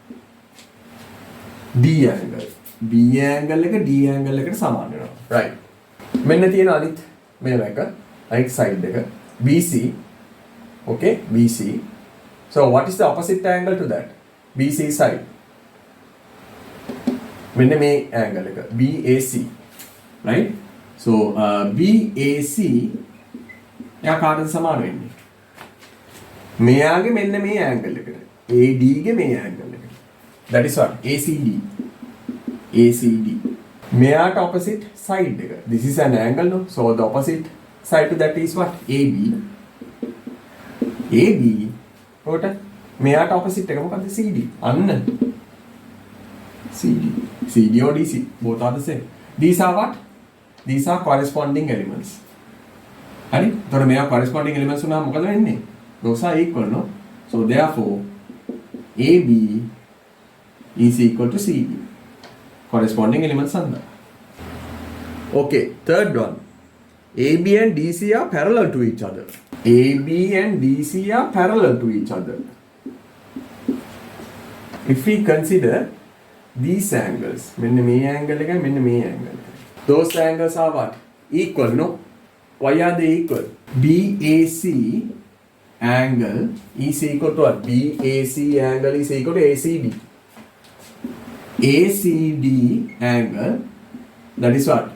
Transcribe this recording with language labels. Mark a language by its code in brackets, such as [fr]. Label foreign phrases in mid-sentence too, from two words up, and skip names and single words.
[en] D angle. B angle [si] එක [en] D angle [si] එකට සමාන වෙනවා. Right. මෙන්න තියෙන අනිත් මේව එක අනිත් side එක BC. [en] Okay, BC. So what is the opposite angle to that? BC side. [si] මෙන්න මේ angle එක BAC. Right? So BAC එයා කාටද සමාන වෙන්නේ? මෙයාගේ මෙන්න මේ angle එකට. AD ගේ මේ angle එකට. [en] That is what? ACD. [si] ACD. මෙයාට [en] opposite side [si] එක. [en] This is an angle, no? So the opposite side to that is what? AB. AB. [si] කොට මෙයාට opposite එක මොකද්ද? CD. අන්න. [en] CD. CD or DC. Both are the same. These are what? These are corresponding elements. [si] හරි? එතකොට මෙයා [en] corresponding elements [si] උනා මොකද වෙන්නේ? [en] Those are equal, no? So therefore AB is equal to CD. Corresponding elements are there. Okay, third one. AB and DC are parallel to each other. AB and DC are parallel to each other. If we consider these angles, [si] මෙන්න මේ angle එක මෙන්න මේ angle එක. [en] Those angles are what? Equal, no? Why are they equal? BAC angle is equal to what? BAC angle is equal to ACD. ACD angle, that is what?